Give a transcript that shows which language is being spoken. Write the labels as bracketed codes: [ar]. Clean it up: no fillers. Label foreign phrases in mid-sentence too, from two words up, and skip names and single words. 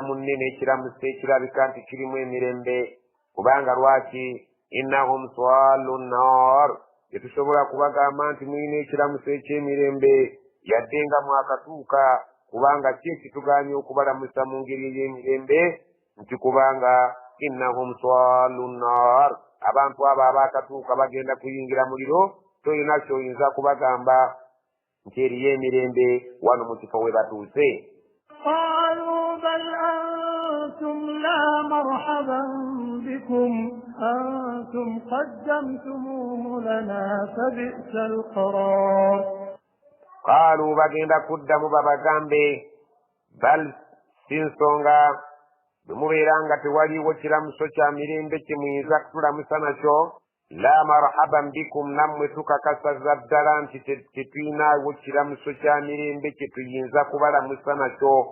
[lg] munne n'ekiramuso ekirabika nti kirimu emirembe kubanga lwaki [ar] إنهم صالو النار [lg] tetusobola kubagamba nti mulina ekiramuso eky'emirembe yadde nga mwakatuuka kubanga ki ekituganye okubalamusa mu ngeri ey'emirembe nti kubanga [ar] إنهم صالو النار [lg] abantu abo abaakatuuka bagenda kuyingira muliro toyina kyoyinza kubagamba nti eriyo emirembe wano mu kifo we batuuse. [ar] قالوا بل أنتم لا مرحبا بكم أنتم قدمتموه لنا فبئس القرار. [lg] قالوا bagenda kuddamu babagambe bal sinsonga bwemubeera nga tewaliiwo kiramuso kya mirembe kye muyinza kutulamusa nakyo [ar] لا مرحبا بكم [lg] nammwe tukakasaza ddala nti tetuyinaawo kiramuso kya mirembe kye tuyinza kubalamusa nakyo.